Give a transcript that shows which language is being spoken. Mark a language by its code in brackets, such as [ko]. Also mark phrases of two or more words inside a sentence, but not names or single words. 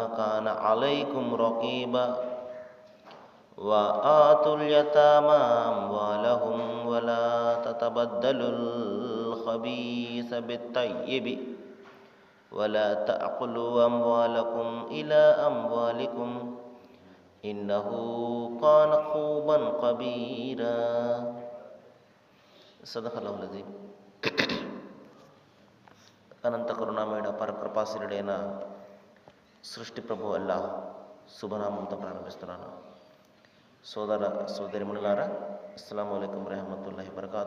[ar] كان عليكم رقيبا وآتوا اليتامى أموالهم ولا تتبدلوا الخبيث بالطيب ولا تأكلوا أموالكم إلى أموالكم إنه كان حوبا كبيرا. صدق الله العظيم. [te] అనంత కరుణామయుడ పరకృపాశీలుడైన సృష్టి ప్రభు అల్లాహ్ శుభనామంతో ప్రారంభిస్తున్నాను. సోదర సోదరిమణులారా, [ar] السلام عليكم رحمة الله بركاته.